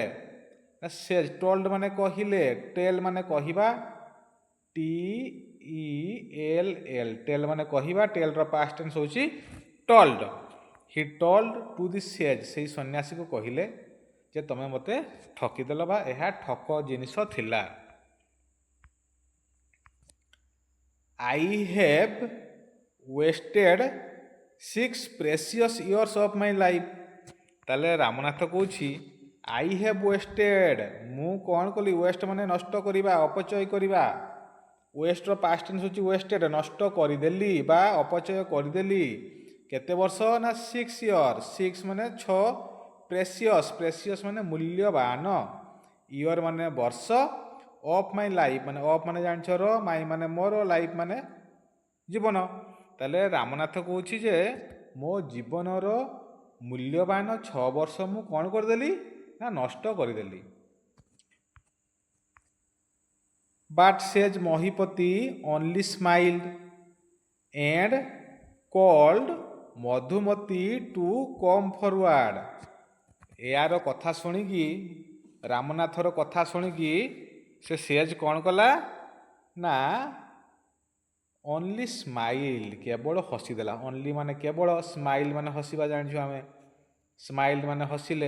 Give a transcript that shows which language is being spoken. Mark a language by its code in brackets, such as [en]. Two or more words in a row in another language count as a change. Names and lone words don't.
[or] ନା ସେଜ୍। ଟୋଲ୍ଡ ମାନେ କହିଲେ। ଟେଲ୍ ମାନେ କହିବା। TELL। ଟେଲ୍ ମାନେ କହିବା। ଟେଲ୍ର [en] past tense [or] ହେଉଛି ଟୋଲ୍ଡ। [en] he told to the sage. [or] ସେଇ ସନ୍ନ୍ୟାସୀକୁ କହିଲେ। ଯେ ତମେ ମୋତେ ଠକିଦେଲ ବା ଏହା ଠକ ଜିନିଷ ଥିଲା। [en] I have wasted 6 precious years of my life। [or] ତାହେଲେ ରାମନାଥ କହୁଛି [en] I have wasted, [or] ମୁଁ କ'ଣ କଲି? ୱେଷ୍ଟ ମାନେ ନଷ୍ଟ କରିବା, ଅପଚୟ କରିବା। ୱେଷ୍ଟର [en] past tense [or] ହେଉଛି ୱେଷ୍ଟେଡ୍, ନଷ୍ଟ କରିଦେଲି ବା ଅପଚୟ କରିଦେଲି। କେତେ ବର୍ଷ? ନା 6 ଇୟର୍। 6 ମାନେ 6, ପ୍ରେସିୟସ୍, ପ୍ରେସିୟସ୍ ମାନେ ମୂଲ୍ୟବାନ, ଇୟର୍ ମାନେ ବର୍ଷ, [en] of my life [or] ମାନେ ଅଫ୍ ମାନେ ଜାଣିଛ ର, ମାଇ ମାନେ ମୋର, ଲାଇଫ୍ ମାନେ ଜୀବନ। ତାହେଲେ ରାମନାଥ କହୁଛି ଯେ ମୋ ଜୀବନର ମୂଲ୍ୟବାନ 6 ବର୍ଷ ମୁଁ କ'ଣ କରିଦେଲି? ନା ନଷ୍ଟ କରିଦେଲି। [en] But says Mahipati only smiled and called Madhumati to come forward। [or] ଏହାର କଥା ଶୁଣିକି, ରାମନାଥର କଥା ଶୁଣିକି ସେ ସେଜ୍ କ'ଣ କଲା? ନା [en] only smile, [or] କେବଳ ହସିଦେଲା। ଓନ୍ଲି ମାନେ କେବଳ, ସ୍ମାଇଲ୍ ମାନେ ହସିବା ଜାଣିଛୁ ଆମେ। ସ୍ମାଇଲ୍ ମାନେ ହସିଲେ।